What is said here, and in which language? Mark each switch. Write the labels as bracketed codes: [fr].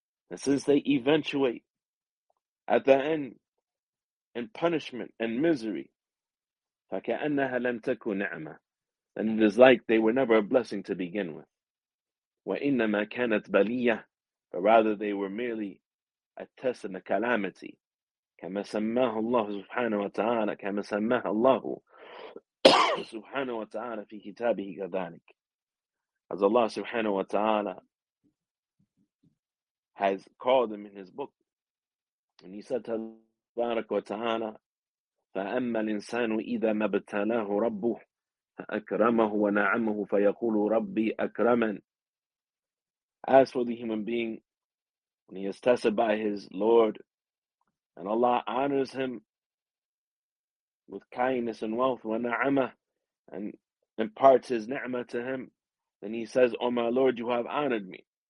[en] and since they eventuate at the end in punishment and misery, [ar] فَكَأَنَّهَا لَمْ تَكُوا نِعْمَةً, [en] and it is like they were never a blessing to begin with. [ar] وَإِنَّمَا كَانَتْ بَلِيَّةً, [en] but rather they were merely a test and a calamity. [ar] كَمَا سَمَّاهُ اللَّهُ سُبْحَانَهُ وَتَعَالَى كَمَا سَمَّاهُ اللَّهُ سُبْحَانَهُ وَتَعَالَى فِي كِتَابِهِ كَذَلِكَ, [en] as Allah subhanahu wa ta'ala has called him in his book. And he said, [ar] تبارك وتعالى, فَأَمَّا الْإِنسَانُ إِذَا مَبْتَلَاهُ رَبُّهُ فَأَكْرَمَهُ وَنَعَمَهُ فَيَقُولُ رَبِّي أَكْرَمًا. [en] As for the human being, when he is tested by his Lord, and Allah honors him with kindness and wealth, وَنَعَمَهُ, and imparts his ni'mah to him, then he says, O my Lord, you have honored me.